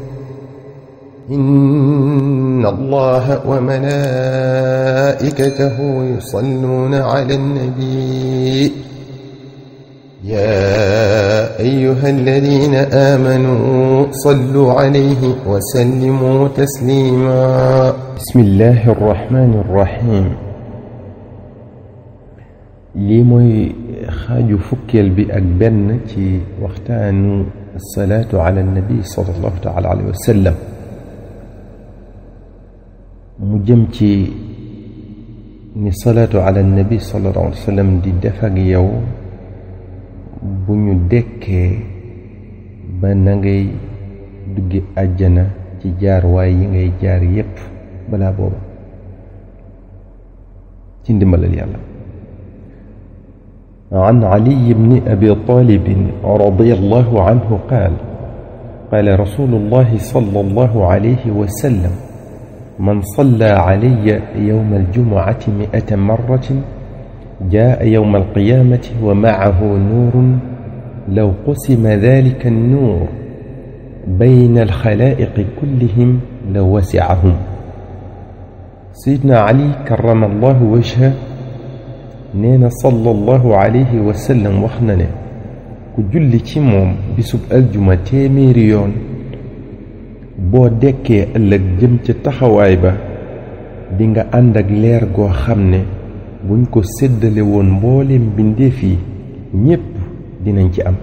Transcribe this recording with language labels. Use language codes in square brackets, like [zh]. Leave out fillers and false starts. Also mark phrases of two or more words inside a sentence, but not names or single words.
[ar] إن الله وملائكته يصلون على النبي يا أيها الذين آمنوا صلوا عليه وسلموا تسليما. بسم الله الرحمن الرحيم. [wo] lii mooy xaaju fukkeel bi ak benn ci waxtaanu [ar] صلاة على النبي صلى الله تعالى عليه وسلم [wo] mu jëm ci ni [ar] صلاة على النبي صلى الله عليه وسلم [wo] di def ak yow bu ñu dekkee ba na ngay duggi àjjana ci jaar waay yi ngay jaar yépp balaa booba ci ndimbalal yàlla. [ar] عن علي بن أبي طالب رضي الله عنه قال قال رسول الله صلى الله عليه وسلم من صلى علي يوم الجمعة 100 مرة جاء يوم القيامة ومعه نور لو قسم ذلك النور بين الخلائق كلهم لوسعهم. سيدنا علي كرم الله وجهه [wo] neena [ar] صلى الله عليه وسلم [wo] wax na ne ku julli ci moom bisub aljuma téeméeri yoon boo dekkee ëllëg jëm ca taxawaay ba di nga ànd ak leer goo xam ne buñ ko séddale woon mbooleem bindeef yi ñépp dinañ ci am.